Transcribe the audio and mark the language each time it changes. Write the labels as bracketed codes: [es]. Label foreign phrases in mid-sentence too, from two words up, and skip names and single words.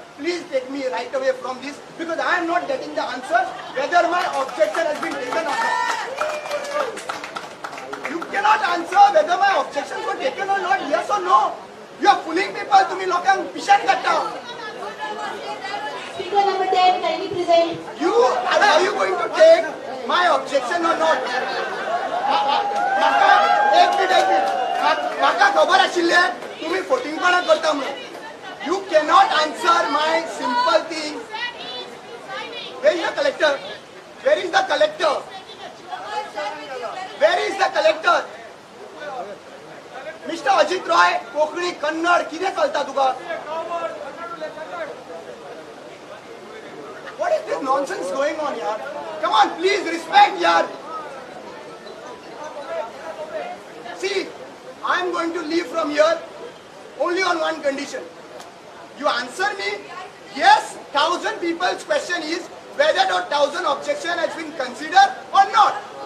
[en] Please take me right away from this, because I am not getting the answer whether my objection has been taken or not. You cannot answer whether my objections were taken or not, yes or no. You are fooling people. [kok] तुम्ही लोकांक पिशाच करता. [en] Speaker number 10, kindly present. Are you going to take my objection or not? [kok] एक मिनिट म्हाका खबर आशिल्ले तुम्ही फोटिंगपणा करता म्हणून. [en] You cannot answer my simple thing. Where is the collector? Where is the collector? Where is the collector? Mr. Ajit Roy, [kok] कोंकणी कन्नड कितें चलता तुका? [en] What is this nonsense going on here? Come on, please respect yaar. See, I am going to leave from here only on one condition. You answer me, yes, 1,000 people's question is whether the 1,000 objection has been considered or not.